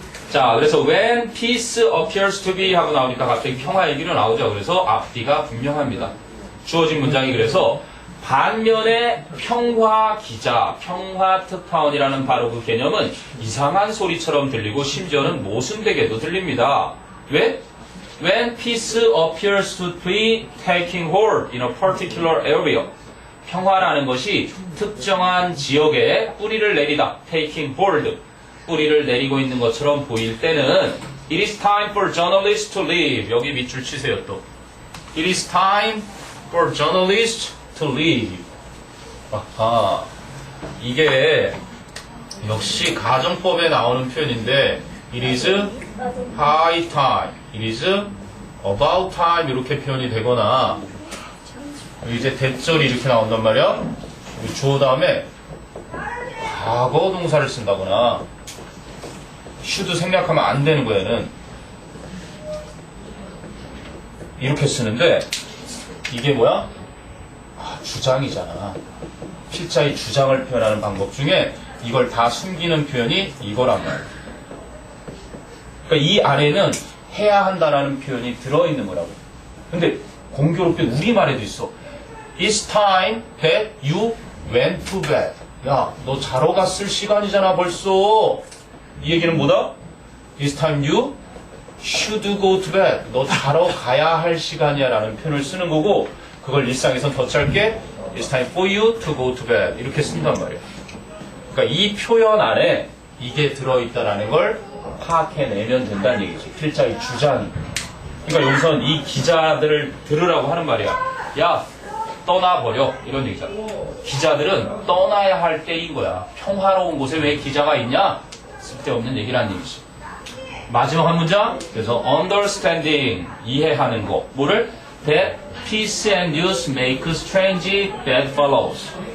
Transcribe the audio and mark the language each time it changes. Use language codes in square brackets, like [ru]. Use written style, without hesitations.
[ko] 자, 그래서 [en] when peace appears to be [ko] 하고 나오니까 갑자기 평화 얘기로 나오죠. 그래서 앞뒤가 분명합니다. 주어진 문장이 그래서 반면에 평화 기자, 평화 특파원이라는 바로 그 개념은 이상한 소리처럼 들리고 심지어는 모순되게도 들립니다. 왜? [en] When peace appears to be taking hold in a particular area. [ko] 평화라는 것이 특정한 지역에 뿌리를 내리다. [en] taking hold. [ko] 뿌리를 내리고 있는 것처럼 보일 때는 [en] It is time for journalists to leave. [ko] 여기 밑줄 치세요 또. [en] It is time for journalists to leave. [ko] 아하. 이게 역시 가정법에 나오는 표현인데 [en] It is high time. It is about time [ko] 이렇게 표현이 되거나 이제 대절이 이렇게 나온단 말이야. 주어 다음에 과거 동사를 쓴다거나 should 생략하면 안 되는 거야, 얘는. 이렇게 쓰는데, 이게 뭐야? 주장이잖아. 필자의 주장을 표현하는 방법 중에 이걸 다 숨기는 표현이 이거란 말이야. 그러니까 이 안에는 해야 한다라는 표현이 들어있는 거라고. 근데 공교롭게 우리말에도 있어. [en] It's time that you went to bed. [ko] 야, 너 자러 갔을 시간이잖아, 벌써. 이 얘기는 뭐다? [en] It's time you should go to bed. [ko] 너 자러 가야 할 시간이야 라는 표현을 쓰는 거고 그걸 일상에선 더 짧게 [en] It's time for you to go to bed [ko] 이렇게 쓴단 말이야. 그러니까 이 표현 안에 이게 들어있다라는 걸 파악해내면 된다는 얘기지. 필자의 주장이. 그러니까 여기선 이 기자들을 들으라고 하는 말이야. 야, 떠나버려. 이런 얘기잖아. 기자들은 떠나야 할 때인 거야. 평화로운 곳에 왜 기자가 있냐? 쓸데없는 얘기라는 얘기지. 마지막 한 문장. 그래서 understanding 이해하는 거. 뭐를? [en] That peace and news make strange bad fellows.